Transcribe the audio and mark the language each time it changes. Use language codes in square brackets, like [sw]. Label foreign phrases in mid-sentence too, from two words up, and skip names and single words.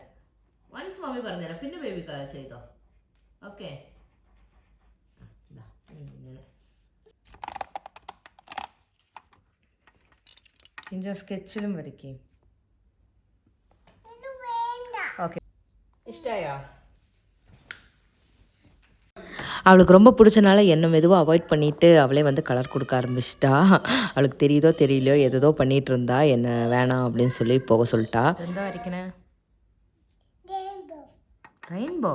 [ml] വൺസ് മമ്മി പറഞ്ഞുതരാം, പിന്നെ ബേബി ചെയ്തോ. ഓക്കെ, ഇങ്ങനെ സ്കെച്ചിലും വരയ്ക്കേ. ഓക്കെ, ഇഷ്ടമായോ? [ta] அவளுக்கு ரொம்ப பிடிச்சனால என்ன மெதுவாக அவாய்ட் பண்ணிவிட்டு அவளே வந்து கலர் கொடுக்க ஆரம்பிச்சிட்டா. அவளுக்கு தெரியுதோ தெரியலையோ எதோ பண்ணிகிட்டு இருந்தா, என்ன வேணாம் அப்படின்னு சொல்லி போக சொல்லிட்டா. [ml] എന്താ വരയ്ക്കണേ? റെയിൻബോ.